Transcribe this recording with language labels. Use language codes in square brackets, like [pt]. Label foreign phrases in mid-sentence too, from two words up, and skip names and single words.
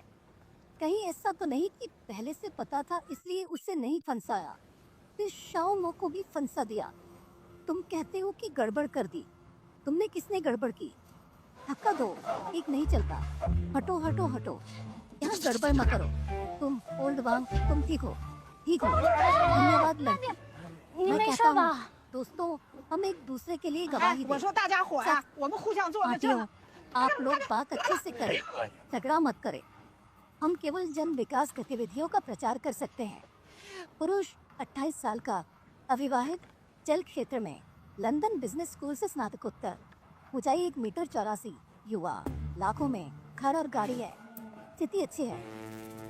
[hi] कहीं ऐसा तो नहीं कि पहले से पता था इसलिए उसे नहीं फंसाया, फिर शाओमो को भी फंसा दिया? तुम कहते हो कि गड़बड़ कर दी। तुमने किसने गड़बड़ की? धक्का दो, एक नहीं चलता। हटो हटो हटो, यहाँ गड़बड़ मत करो। तुम ओल्ड वांग, तुम ठीक हो? ठीक हो, धन्यवाद लड़की। [zh] 你 [hi] मैं [zh] 没 [hi] कहता [zh] 事吧 [hi] हूँ,？ दोस्तों, हम एक दूसरे के लिए गवाही [zh] 我 [hi] दें। [zh] 说大家伙呀，我们互相做个 [hi] आंटियों, [zh] 证。 [hi] आप लोग बात अच्छे से करें, झगड़ा मत करें। हम केवल जन विकास गतिविधियों का प्रचार कर सकते हैं। पुरुष 28 साल का, अविवाहित, जल क्षेत्र में, लंदन बिजनेस स्कूल से स्नातकोत्तर, ऊंचाई 1 मीटर 84, युवा, लाखों में घर और गाड़ी है, स्थिति अच्छी है।